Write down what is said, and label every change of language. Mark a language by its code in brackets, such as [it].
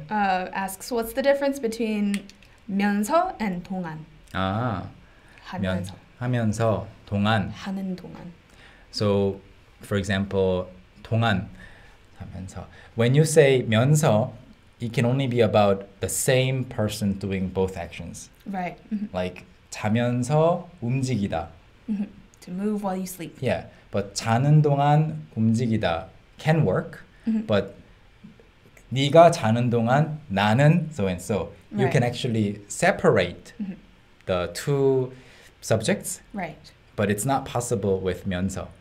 [en] asks, what's the difference between 면서 and 동안? [ko] 하면서 하면서. 동안. 하는 동안. [en] So, for example, 동안 하면서. When you say 면서, it can only be about the same person doing both actions. Right. [ko] Like 자면서 움직이다. [en] To move while you sleep. Yeah, but [ko] 자는 동안 움직이다 [en] can work, but [ko] 네가 자는 동안 나는 [en] so and so. You Right. can actually separate the two subjects, Right. but it's not possible with 면서.